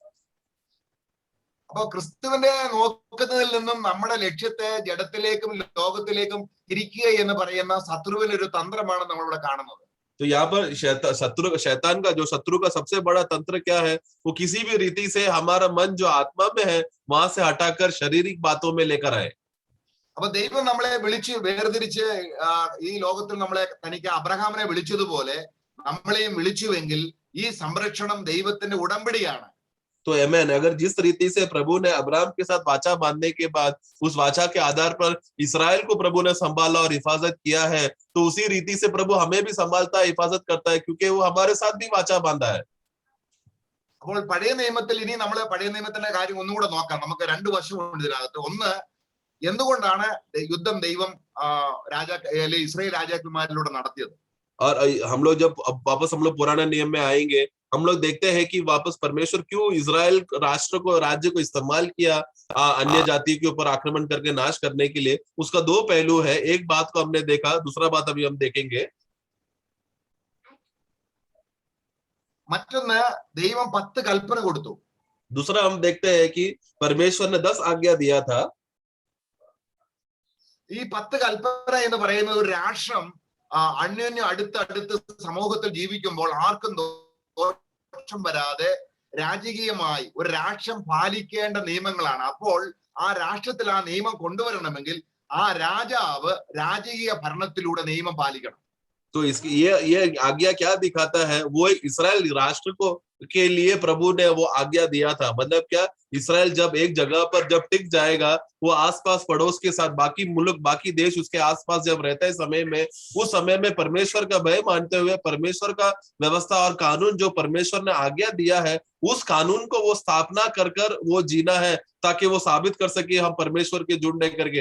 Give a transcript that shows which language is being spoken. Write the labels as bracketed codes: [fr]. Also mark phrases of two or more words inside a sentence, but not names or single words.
[ml] അപ്പൊ ക്രിസ്തുവിനെ നോക്കുന്നതിൽ നിന്നും നമ്മുടെ ലക്ഷ്യത്തെ ജഡത്തിലേക്കും ലോകത്തിലേക്കും തിരിക്കുക എന്ന് പറയുന്ന ശത്രുവിന്റെ ഒരു തന്ത്രമാണ് നമ്മളിവിടെ കാണുന്നത്. [hi] तो यहाँ पर शैतान का जो शत्रु का सबसे बड़ा तंत्र क्या है, वो किसी भी रीति से हमारा मन जो आत्मा में है वहां से हटाकर शारीरिक बातों में लेकर आए। [ml] അപ്പൊ ദൈവം നമ്മളെ വിളിച്ച് വേർതിരിച്ച് ഈ ലോകത്തിൽ നമ്മളെ തനിക്ക് അബ്രഹാമിനെ വിളിച്ചതുപോലെ നമ്മളെയും വിളിച്ചുവെങ്കിൽ ഈ സംരക്ഷണം ദൈവത്തിന്റെ ഉടമ്പടിയാണ്. [hi] तो आमेन, अगर जिस रीति से प्रभु ने अब्राहम के साथ वाचा बांधने के बाद उस वाचा के आधार पर इस्राएल को प्रभु ने संभाला और हिफाजत किया है, तो उसी रीति से प्रभु हमें भी संभालता है, हिफाजत करता है, क्योंकि वो हमारे साथ भी वाचा बांधा है। [ml] അപ്പോൾ പഴയ നിയമത്തിൽ ഇനി നമ്മൾ പഴയ നിയമത്തിന്റെ കാര്യം ഒന്നുകൂടെ നോക്കാം. നമുക്ക് 2 വശമുണ്ട് ഇതിനകത്ത്. ഒന്ന്, എന്തുകൊണ്ടാണ് യുദ്ധം ദൈവം ഇസ്രായേൽ രാജാക്കന്മാരിലൂടെ നടത്തിയത്? [hi] और हम लोग जब अब वापस हम लोग पुराने नियम में आएंगे, हम लोग देखते हैं कि वापस परमेश्वर क्यों इजराइल राष्ट्र को, राज्य को इस्तेमाल किया अन्य जाति के ऊपर आक्रमण करके नाश करने के लिए। उसका दो पहलू है, एक बात को हमने देखा, दूसरा बात अभी हम देखेंगे। [ml] മറ്റൊന്ന്, ദൈവം 10 കൽപ്പന കൊടുത്തു. [hi] दूसरा हम देखते हैं कि परमेश्वर ने 10 आज्ञा दिया था। [ml] ഈ 10 കൽപ്പന എന്ന് പറയുന്നത് ഒരു രാഷ്ട്രം അന്യോന്യം അടുത്തടുത്ത് സമൂഹത്തിൽ ജീവിക്കുമ്പോൾ ആർക്കും ദോഷം വരാതെ രാജകീയമായി ഒരു രാഷ്ട്രം പാലിക്കേണ്ട നിയമങ്ങളാണ്. അപ്പോൾ ആ രാഷ്ട്രത്തിൽ ആ നിയമം കൊണ്ടുവരണമെങ്കിൽ ആ രാജാവ് രാജകീയ ഭരണത്തിലൂടെ നിയമം പാലിക്കണം. [hi] तो इसकी ये आज्ञा क्या दिखाता है? वो इस्राएल राष्ट्र को के लिए प्रभु ने वो आज्ञा दिया था। मतलब क्या, इस्राएल जब एक जगह पर जब टिक जाएगा, वो आसपास पड़ोस के साथ बाकी मुल्क, बाकी देश उसके आसपास जब रहता है समय में, उस समय में परमेश्वर का भय मानते हुए परमेश्वर का व्यवस्था और कानून जो परमेश्वर ने आज्ञा दिया है, उस कानून को वो स्थापना कर कर वो जीना है, ताकि वो साबित कर सके हम परमेश्वर के जुड़ने करके।